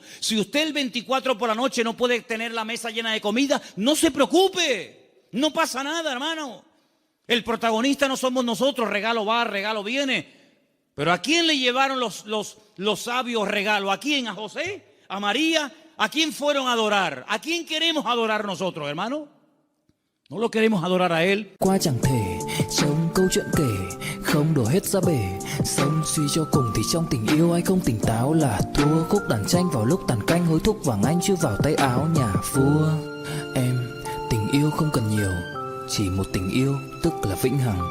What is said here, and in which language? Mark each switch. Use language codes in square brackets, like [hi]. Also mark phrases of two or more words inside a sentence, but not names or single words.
[es] Si usted el 24 por la noche no puede tener la mesa llena de comida, no se preocupe, no pasa nada, hermano. El protagonista no somos nosotros, regalo va, regalo viene. Pero ¿a quién le llevaron los sabios regalos? ¿A quién? ¿A José? ¿A María? ¿A quién fueron a adorar? ¿A quién queremos adorar nosotros, hermano? No lo queremos adorar a Él. [vi] Qua chẳng thể sống câu chuyện kể không đổ hết ra bể, sống suy cho cùng thì trong tình yêu ai không tỉnh táo là thua. Khúc đàn tranh vào lúc tàn canh hối thúc vàng anh chưa vào tay áo nhà vua. Em tình yêu không cần nhiều, chỉ một tình yêu tức là vĩnh hằng.